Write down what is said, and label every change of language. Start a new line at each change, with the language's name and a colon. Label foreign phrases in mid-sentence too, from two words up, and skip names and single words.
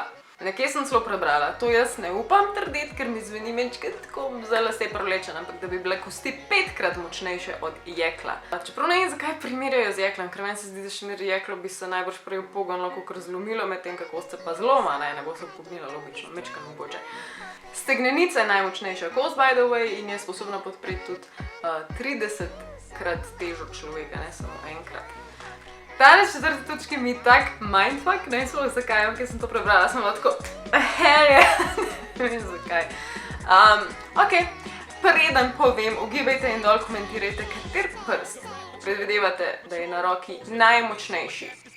Slovenian: Nekje sem celo prebrala, to jaz ne upam trditi, ker mi zveni menčkrat tako za lase privlečen, ampak da bi bile kosti 5-krat močnejše od jekla. Čeprav ne vem, zakaj primerjajo z jeklom, ker meni se zdi, da še mir jeklo bi se najbrž prej upognilo, kakor zlomilo, medtem kako se pa zloma, ne bo se upognila logično, mečka mogoče. Stegnenica je najmočnejša kost,
English: by the way,
Slovenian: in je sposobna podpreti tudi 30-krat težo človeka, ne samo enkrat. Danes četrti točki mi tak mindfuck, ne vem sploh zakaj, ker sem to prebrala, sem bila tako, ne vem zakaj. Ok, preden povem, ugibajte in dol komentirajte, kater prst predvidevate, da je na roki najmočnejši.